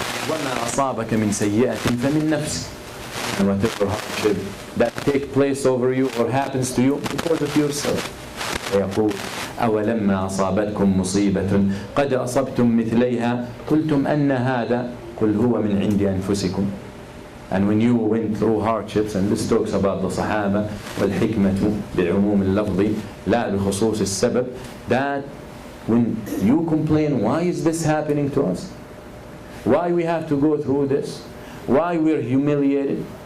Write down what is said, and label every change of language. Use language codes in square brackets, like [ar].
[ar] وما أصابك من سيئة فمن نفسك. [en] And whatever hardship that take place over you or happens to you because of yourself. [ar] ويقول أولما أصابتكم مصيبة قد أصبتم مثليها قلتم أن هذا قل هو من عند أنفسكم. [en] And when you went through hardships, and this talks about the Sahaba, [ar] والحكمة بعموم اللفظ لا بخصوص السبب, [en] that when you complain, why is this happening to us? Why we have to go through this? Why we are humiliated?